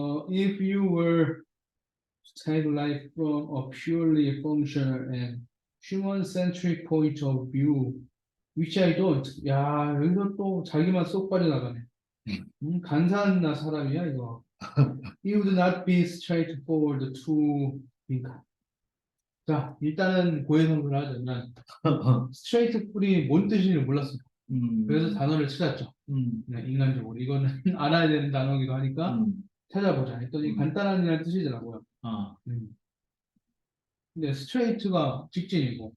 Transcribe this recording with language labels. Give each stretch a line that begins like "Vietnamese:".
English: If you were to take life from a purely functional and human-centric point of view, which I don't.
Korean: 야, 여기서 또 자기만 쏙 빠져나가네. 간사한 사람이야, 이거.
English: You would not be straightforward to,
Korean: 그러니까. 자, 일단은 고해성사를 하자면, straightforward이 뭔 뜻인지 몰랐어요. 그래서 음, 단어를 찾았죠. 음, 네, 인간적으로. 이거는 알아야 되는 단어이기도 하니까 음, 찾아보자 했더니 음. 간단한이라는 뜻이더라고요. 아, 근데 스트레이트가 직진이고